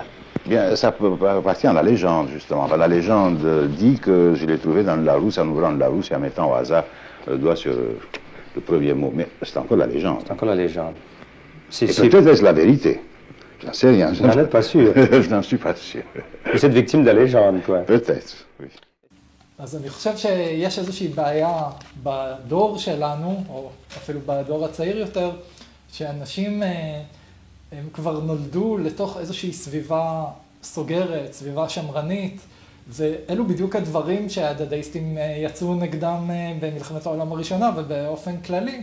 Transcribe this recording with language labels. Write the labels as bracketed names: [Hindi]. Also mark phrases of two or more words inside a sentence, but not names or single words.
[French] Bien, ça appartient à la légende, justement. Enfin, la légende dit que je l'ai trouvé dans le Larousse, en ouvrant le Larousse et en mettant au hasard le doigt sur le premier mot. Mais c'est encore la légende. C'est encore la légende. Et peut-être est-ce la vérité. J'en sais rien. Vous n'en êtes pas sûr? Je n'en suis pas sûr. Vous êtes victime de la légende, quoi. Peut-être, oui. [Hebrew] אז אני חושב שיש איזושהי בעיה בדור שלנו, או אפילו בדור הצעיר יותר, שאנשים הם כבר נולדו לתוך איזושהי סביבה סוגרת, סביבה שמרנית, ואלו בדיוק הדברים שהדדאיסטים יצאו נגדם במלחמת העולם הראשונה ובאופן כללי.